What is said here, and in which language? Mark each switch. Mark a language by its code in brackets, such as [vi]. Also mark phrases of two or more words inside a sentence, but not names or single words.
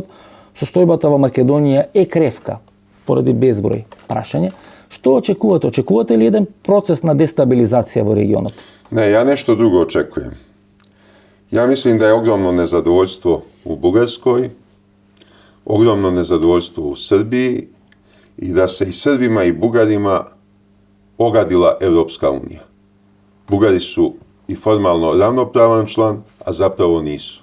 [mk] Состојбата во Македонија е кревка, поради безброј прашања. Што очекувате? Очекувате ли еден процес на дестабилизација во регионот? [sr] Ne, ja nešto drugo očekujem. Ja mislim da je ogromno nezadovoljstvo u Bugarskoj, ogromno nezadovoljstvo u Srbiji i da se i Srbima i Bugarima ogadila Evropska unija. Bugari su i formalno ravnopravan član, a zapravo nisu.